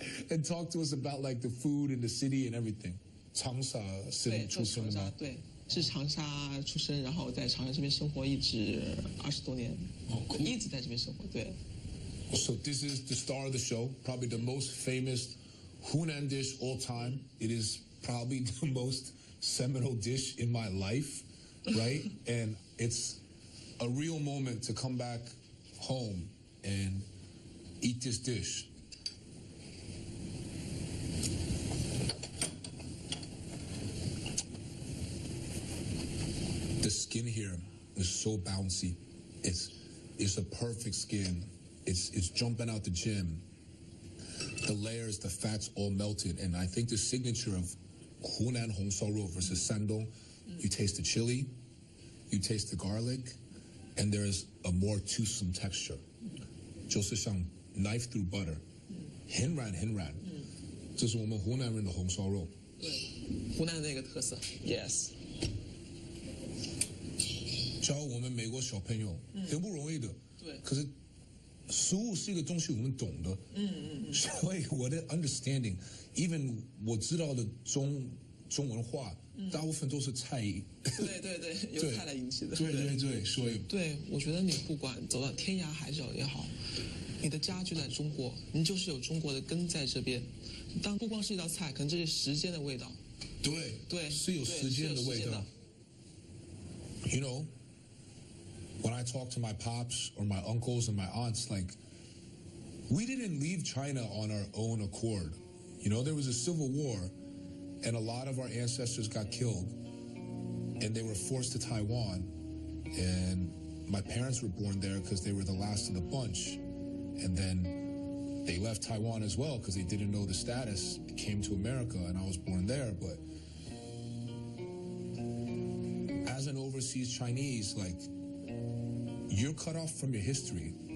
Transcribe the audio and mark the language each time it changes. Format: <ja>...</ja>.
<en>And talk to us about like the food in the city and everything.</en> <zh>长沙是出生的吗？对，是长沙出生，然后在长沙这边生活一直20多年，一直在这边生活。对。</zh> <en>So this is the star of the show, probably the most famous Hunan dish all time. It is probably the most seminal dish in my life, right? And it's a real moment to come back home and eat this dish. The skin here is so bouncy. It's a perfect skin. It's jumping out the gym. The layers, the fats all melted. And I think the signature of Hunan Hong Sao Rou versus Shandong, you taste the chili, you taste the garlic, and there's a more toothsome texture.</en> <zh>就是像</zh> <en>knife through butter.</en> <zh>很软。这是我们湖南人的红烧肉。对，湖南的那个特色。Yes。教我们美国小朋友很不容易的。对。可是食物是一个东西我们懂的。所以我的 understanding，even 我知道的中文话，大部分都是菜。对，由菜来引起的。对，所以。对，我觉得你不管走到天涯海角也好，你的家就在中国，你就是有中国的根在这边。不光是一道菜，可能这是时间的味道，对，是有时间的味道。</zh> <en>You know, when I talk to my pops or my uncles and my aunts, like, we didn't leave China on our own accord. You know, there was a civil war, and a lot of our ancestors got killed, and they were forced to Taiwan, and my parents were born there because they were the last of the bunch, and then they left Taiwan as well because they didn't know the status, came to America, and I was born there, but as an overseas Chinese, like, you're cut off from your history.</en>